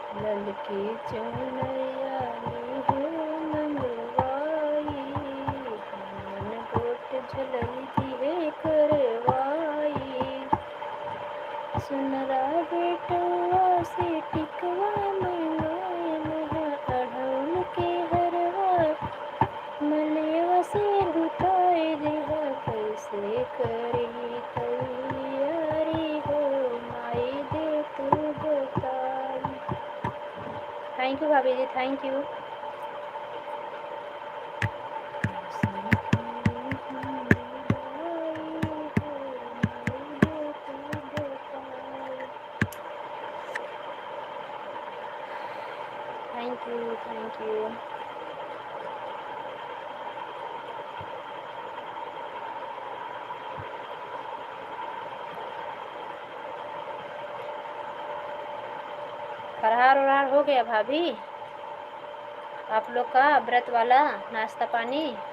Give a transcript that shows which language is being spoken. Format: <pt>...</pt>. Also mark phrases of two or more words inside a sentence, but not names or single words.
<bho>लाल की चुनरिया हो मंगवाई, मन गोट झलई दिए करवाई, सुनरा बेटवा से टिकवा मंगाए, महा अढ़ौल के हरवा मलेवा से गुथाए दिहा, कैसे करी तैयारी हो माई दे तू बताई।</bho> <en>thank you</en> <bho>भाभी जी,</bho> <en>Thank you. Thank you, thank you.</en> <bho>फरहार उरहार हो गया भाभी आप लोग का व्रत वाला नाश्ता पानी?</bho>